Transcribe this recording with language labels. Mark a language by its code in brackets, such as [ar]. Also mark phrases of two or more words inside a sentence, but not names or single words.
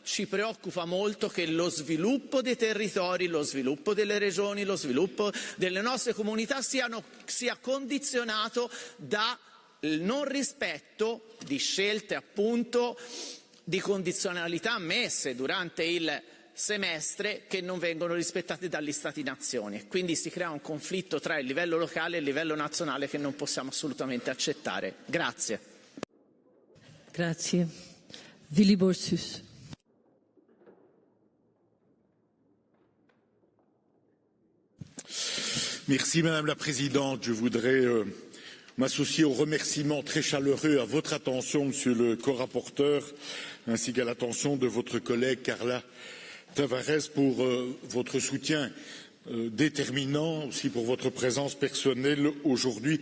[it] Ci preoccupa molto che lo sviluppo dei territori, lo sviluppo delle regioni, lo sviluppo delle nostre comunità sia condizionato da il non rispetto di scelte appunto di condizionalità messe durante il semestre che non vengono rispettate dagli Stati nazioni. Quindi si crea un conflitto tra il livello locale e il livello nazionale che non possiamo assolutamente accettare. Grazie. Grazie. Willy Borsus. [fr] Merci Madame la Présidente. Je voudrais m'associer aux remerciements très chaleureux à votre attention, Monsieur le co-rapporteur, ainsi qu'à l'attention de votre collègue Carla Tavares pour votre soutien déterminant, aussi pour votre présence personnelle aujourd'hui.